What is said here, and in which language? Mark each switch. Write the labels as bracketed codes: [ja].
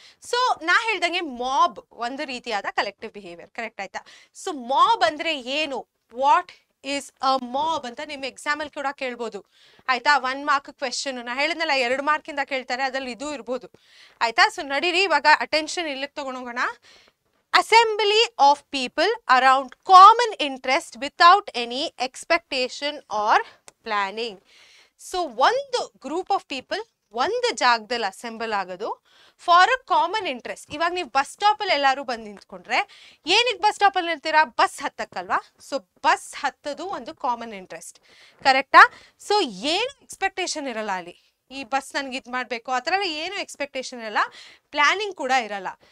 [kn] So ನಾ ಹೇಳ್ದಂಗೆ mob ಒಂದು ರೀತಿಯಾದ ಕಲೆಕ್ಟಿವ್ ಬಿಹೇವಿಯರ್, ಕರೆಕ್ಟ್ ಆಯ್ತಾ. ಸೊ ಮಾಬ್ ಅಂದ್ರೆ ಏನು, [en] what is a mob [kn] ಅಂತ ನಿಮ್ ಎಕ್ಸಾಮ್ ಅಲ್ಲಿ ಕೂಡ ಕೇಳ್ಬೋದು, ಆಯ್ತಾ. 1 ಮಾರ್ಕ್ ಕ್ವೆಶನ್, ನಾ ಹೇಳಿದ್ನಲ್ಲ 2 ಮಾರ್ಕಿಂದ ಕೇಳ್ತಾರೆ, ಅದ್ರಲ್ಲಿ ಇದು ಇರ್ಬೋದು, ಆಯ್ತಾ. ಸೊ ನಡೀರಿ ಇವಾಗ ಅಟೆನ್ಷನ್ ಇಲ್ಲಿಗೆ ತಗೊಂಡೋಗೋಣ. [en] Assembly of people around common interest without any expectation or planning. [kn] So ಒಂದು ಗ್ರೂಪ್ ಆಫ್ ಪೀಪಲ್ ಒಂದು ಜಾಗದಲ್ಲಿ ಅಸೆಂಬಲ್ ಆಗೋದು [en] For a common interest. [kn] ಇವಾಗ ನೀವು ಬಸ್ ಸ್ಟಾಪ್ ಅಲ್ಲಿ ಎಲ್ಲರೂ ಬಂದು ನಿಂತ್ಕೊಂಡ್ರೆ ಏನಕ್ಕೆ ಬಸ್ ಸ್ಟಾಪ್ ಅಲ್ಲಿ ನಿಲ್ತೀರಾ, ಬಸ್ ಹತ್ತಕ್ಕಲ್ವಾ. ಸೊ ಬಸ್ ಹತ್ತದು ಒಂದು ಕಾಮನ್ ಇಂಟ್ರೆಸ್ಟ್, ಕರೆಕ್ಟಾ. ಸೊ ಏನು ಎಕ್ಸ್ಪೆಕ್ಟೇಷನ್ ಇರಲ್ಲ ಅಲ್ಲಿ, ಈ ಬಸ್ ನನ್ಗೆ ಇದು ಮಾಡಬೇಕು ಆ ಥರ ಏನು ಎಕ್ಸ್ಪೆಕ್ಟೇಷನ್ ಇರಲ್ಲ, ಪ್ಲಾನಿಂಗ್ ಕೂಡ ಇರಲ್ಲ.